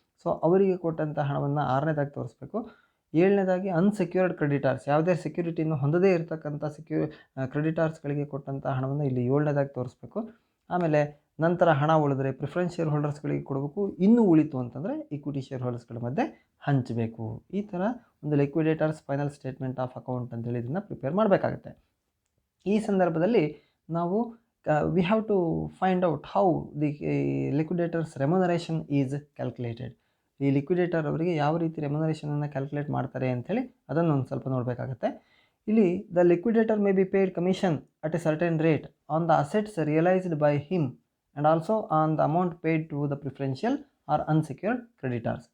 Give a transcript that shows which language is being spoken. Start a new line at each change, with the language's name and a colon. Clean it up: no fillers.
Kannada: So ಅವರಿಗೆ ಕೊಟ್ಟಂಥ ಹಣವನ್ನು 6ನೇದಾಗಿ ತೋರಿಸ್ಬೇಕು. 7ನೇದಾಗಿ ಅನ್ಸೆಕ್ಯೂರ್ಡ್ ಕ್ರೆಡಿಟಾರ್ಸ್, ಯಾವುದೇ ಸೆಕ್ಯೂರಿಟಿಯನ್ನು ಹೊಂದದೇ ಇರತಕ್ಕಂಥ ಕ್ರೆಡಿಟಾರ್ಸ್ಗಳಿಗೆ ಕೊಟ್ಟಂಥ ಹಣವನ್ನು ಇಲ್ಲಿ 7ನೇದಾಗಿ ತೋರಿಸ್ಬೇಕು. ಆಮೇಲೆ ನಂತರ ಹಣ ಉಳಿದ್ರೆ ಪ್ರಿಫರೆನ್ಸ್ ಶೇರ್ ಹೋಲ್ಡರ್ಸ್ಗಳಿಗೆ ಕೊಡಬೇಕು, ಇನ್ನೂ ಉಳಿತು ಅಂತಂದರೆ ಇಕ್ವಿಟಿ ಶೇರ್ ಹೋಲ್ಡರ್ಸ್ಗಳ ಮಧ್ಯೆ ಹಂಚಬೇಕು. ಈ ಥರ ಒಂದು liquidators
English: final statement of account
Kannada: ಅಂತೇಳಿ ಇದನ್ನು ಪ್ರಿಪೇರ್ ಮಾಡಬೇಕಾಗುತ್ತೆ. ಈ ಸಂದರ್ಭದಲ್ಲಿ ನಾವು
English: we have to find out how the liquidator's remuneration is calculated.
Kannada: ಈ ಲಿಕ್ವಿಡೇಟರ್ ಅವರಿಗೆ ಯಾವ ರೀತಿ ರೆಮ್ಯುನರೇಷನನ್ನು ಕ್ಯಾಲ್ಕುಲೇಟ್ ಮಾಡ್ತಾರೆ ಅಂಥೇಳಿ ಅದನ್ನು ಒಂದು ಸ್ವಲ್ಪ ನೋಡಬೇಕಾಗತ್ತೆ. ಇಲ್ಲಿ
English: The liquidator may be paid commission at a certain rate on the assets realised by him and also on the amount paid to the preferential or unsecured creditors.